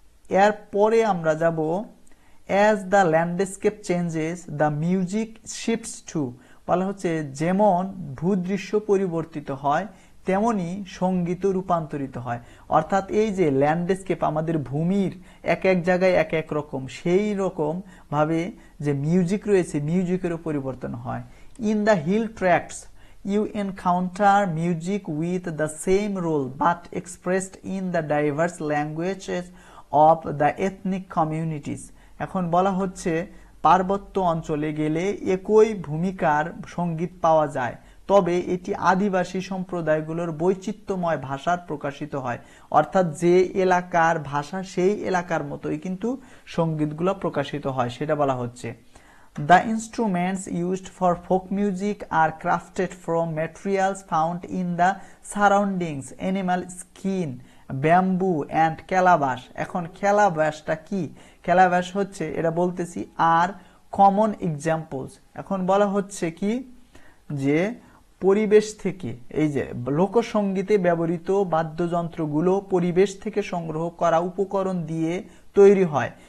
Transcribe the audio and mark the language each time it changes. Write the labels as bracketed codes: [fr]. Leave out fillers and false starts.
[bn] এরপরে আমরা যাব [en] As the landscape changes the music shifts too. [bn] বলা হচ্ছে যেমন ভূদৃশ্য পরিবর্তিত হয় তেমনি সঙ্গীত রূপান্তরিত হয়। অর্থাৎ এই যে ল্যান্ডস্কেপ আমাদের ভূমির এক এক জায়গায় এক এক রকম, সেই রকম ভাবে যে মিউজিক রয়েছে মিউজিকেরও পরিবর্তন হয়। [en] In the hill tracts you encounter music with the same role but expressed in the diverse languages of the ethnic communities. [bn] এখন বলা হচ্ছে পার্বত্য অঞ্চলে গেলে একই ভূমিকার সঙ্গীত পাওয়া যায়, তবে এটি আদিবাসী সম্প্রদায়গুলোর বৈচিত্র্যময় ভাষার প্রকাশিত হয়। অর্থাৎ যে এলাকার ভাষা সেই এলাকার মতোই কিন্তু সঙ্গীতগুলো প্রকাশিত হয়, সেটা বলা হচ্ছে। [en] The instruments used for folk music are crafted from materials found in the surroundings, animal skin, bamboo and calabash. [bn] এখন ক্যালাবাশটা কি, ক্যালাবাশ হচ্ছে এটা বলতেছি [en] Are common examples. [bn] এখন বলা হচ্ছে কি যে পরিবেশ থেকে, এই যে লোকসঙ্গীতে ব্যবহৃত বাদ্যযন্ত্রগুলো পরিবেশ থেকে সংগ্রহ করা উপকরণ দিয়ে তৈরি হয়।